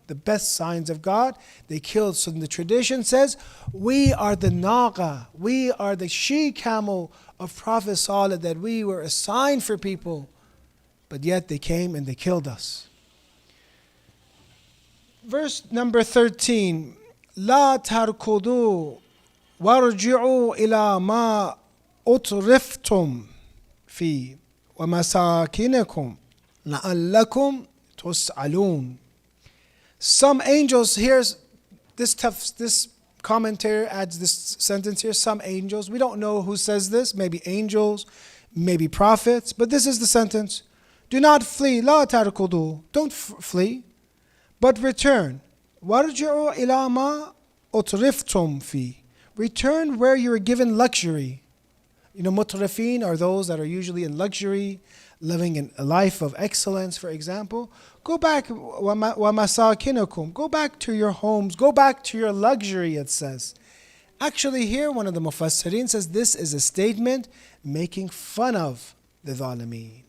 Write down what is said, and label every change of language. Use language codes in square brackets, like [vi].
[en] The best signs of God, they killed. So the tradition says, we are the naqa. We are the she-camel of Prophet Saleh, that we were a sign for people. But yet they came and they killed us. Verse number 13. [ar] لا تركضوا وارجعوا إلى ما أترفتم فيه ومساكنكم لعلكم تسألون. [en] Some angels, here's this commentator adds this sentence here, some angels. We don't know who says this, maybe angels, maybe prophets, but this is the sentence. Do not flee, [ar] لا تركضوا, [en] don't flee, but return. [ar] وارجعوا إلى ما أترفتم فيه. [en] Return where you were given luxury. You know, mutrafin are those that are usually in luxury, living in a life of excellence, for example. Go back, وَمَسَاكِنَكُمْ. Go back to your homes. Go back to your luxury, it says. Actually here, one of the mufassirin says this is a statement making fun of the zalimeen.